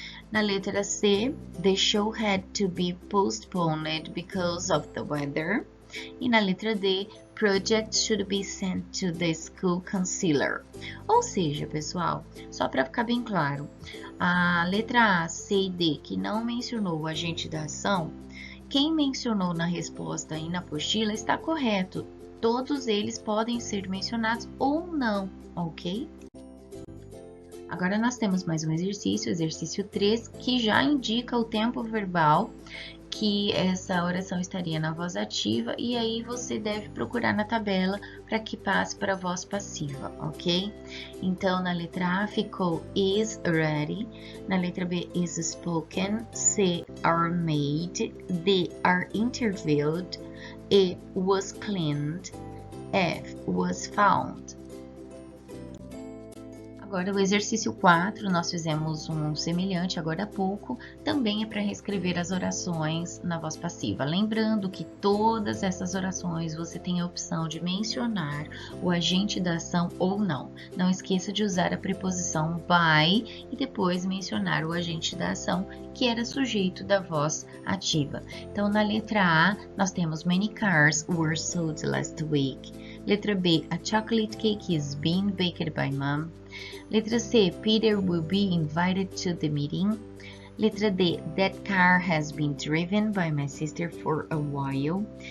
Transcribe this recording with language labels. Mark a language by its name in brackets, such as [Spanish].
[Portuguese] Na letra C, [English] the show had to be postponed because of the weather. [Portuguese] E na letra D, [English] projects should be sent to the school counselor. [Portuguese] Ou seja, pessoal, só para ficar bem claro, a letra A, C e D, que não mencionou o agente da ação, quem mencionou na resposta e na apostila está correto. Todos eles podem ser mencionados ou não, ok? Agora nós temos mais um exercício, exercício 3, que já indica o tempo verbal que essa oração estaria na voz ativa e aí você deve procurar na tabela para que passe para a voz passiva, ok? Então, na letra A ficou is ready, na letra B is spoken, C are made, D are interviewed, E was cleaned, F was found. Agora, o exercício 4, nós fizemos um semelhante agora há pouco, também é para reescrever as orações na voz passiva. Lembrando que todas essas orações você tem a opção de mencionar o agente da ação ou não. Não esqueça de usar a preposição by e depois mencionar o agente da ação, que era sujeito da voz ativa. Então, na letra A, nós temos [English] many cars were sold last week. [Portuguese] Letra B, [English] a chocolate cake is being baked by mom. [Portuguese] Letra C, [English] Peter will be invited to the meeting. [Portuguese] Letra D, [English] that car has been driven by my sister for a while.